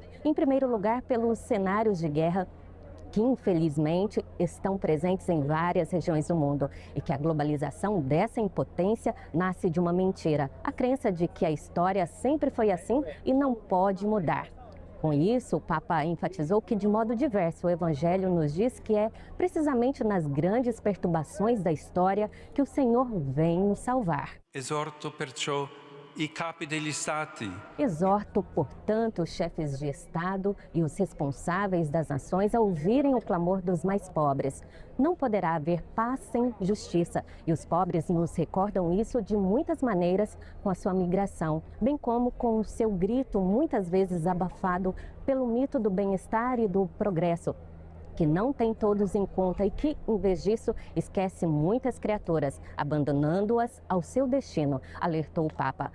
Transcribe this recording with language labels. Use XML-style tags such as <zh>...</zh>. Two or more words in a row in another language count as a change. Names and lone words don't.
<pt>Em primeiro lugar, pelos cenários de guerra que infelizmente estão presentes em várias regiões do mundo e que a globalização dessa impotência nasce de uma mentira, a crença de que a história sempre foi assim e não pode mudar. Com isso, o Papa enfatizou que, de modo diverso, o Evangelho nos diz que é precisamente nas grandes perturbações da história que o Senhor vem nos salvar.</pt> <it>Esorto perciò i capi degli stati.</it> <pt>Exorto, portanto, os chefes de Estado e os responsáveis das nações a ouvirem o clamor dos mais pobres. Não poderá haver paz sem justiça, e os pobres nos recordam isso de muitas maneiras com a sua migração, bem como com o seu grito, muitas vezes abafado pelo mito do bem-estar e do progresso, que não tem todos em conta e que, em vez disso, esquece muitas criaturas, abandonando-as ao seu destino, alertou o Papa.</pt>